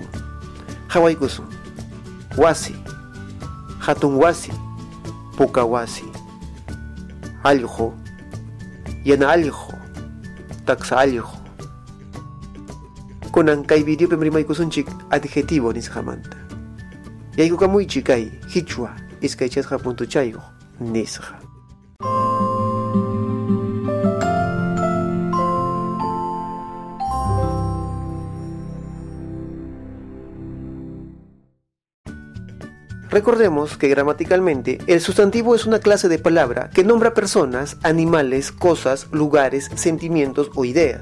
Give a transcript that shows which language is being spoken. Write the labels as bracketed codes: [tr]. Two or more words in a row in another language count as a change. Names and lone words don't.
[qu] Hawaykusun: wasi, hatun wasi, puka wasi, allqu, yana allqu, taksa allqu. Kunan kay videopi rimaykusunchik adjetivo nisqamanta. Yaykukamuychik kay Qichwa iskaychasqa puntuchayuq nisqa. [es] Recordemos que gramaticalmente el sustantivo es una clase de palabra que nombra personas, animales, cosas, lugares, sentimientos o ideas.